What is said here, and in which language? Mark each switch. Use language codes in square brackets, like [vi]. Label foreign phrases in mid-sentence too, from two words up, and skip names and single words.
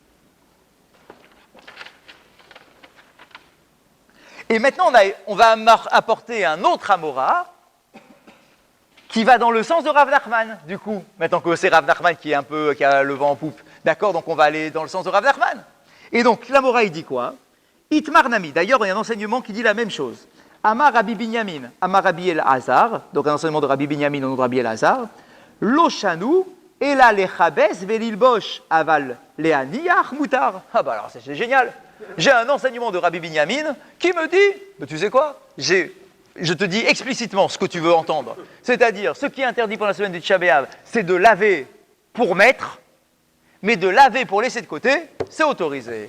[fr] Et maintenant, on va apporter un autre Amora qui va dans le sens de Rav Nachman, du coup. Maintenant que c'est Rav Nachman qui a le vent en poupe. D'accord, donc on va aller dans le sens de Rav Nachman. Et donc, l'Amora, il dit quoi? [he] איתמר נמי. [fr] D'ailleurs, il y a un enseignement qui dit la même chose. Amar Rabbi Binyamin, Amar Rabbi El-Hazar, donc un enseignement de Rabbi Binyamin au nom de Rabbi El-Hazar. [he] לא שנו אלא לכבס וללבוש אבל להניח מותר. [fr] Ah bah alors c'est génial. J'ai un enseignement de Rabbi Binyamin qui me dit, mais tu sais quoi, je te dis explicitement ce que tu veux entendre. C'est-à-dire, ce qui est interdit pour la semaine du Tisha B'Av, c'est de laver pour mettre, mais de laver pour laisser de côté, c'est autorisé.